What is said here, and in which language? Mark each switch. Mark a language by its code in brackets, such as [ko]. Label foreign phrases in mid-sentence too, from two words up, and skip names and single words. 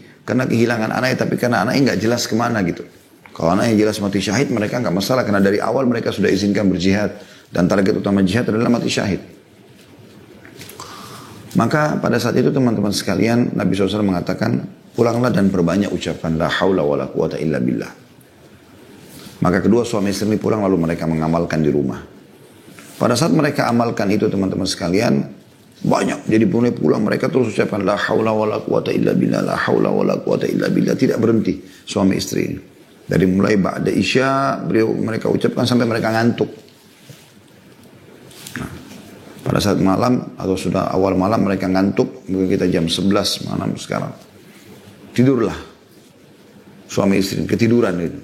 [id] Karena kehilangan anaknya, tapi karena anaknya nggak jelas kemana gitu. Kalau anaknya jelas mati syahid, mereka nggak masalah. Karena dari awal mereka sudah izinkan berjihad. Dan target utama jihad adalah mati syahid. Maka pada saat itu teman-teman sekalian, Nabi SAW mengatakan, pulanglah dan perbanyak ucapan [ar] لا حول ولا قوة إلا بالله. [id] Maka kedua suami istri ini pulang lalu mereka mengamalkan di rumah. Pada saat mereka amalkan itu teman-teman sekalian, banyak. Jadi mulai pulang mereka terus ucapkan [ar] لا حول ولا قوة إلا بالله, لا حول ولا قوة إلا بالله. [id] Tidak berhenti suami istri ini. Dari mulai [ar] بعد العشاء [id] mereka ucapkan sampai mereka ngantuk. Nah, pada saat malam atau sudah awal malam mereka ngantuk. Mungkin kita jam 11 malam sekarang. Tidurlah suami istri ketiduran itu.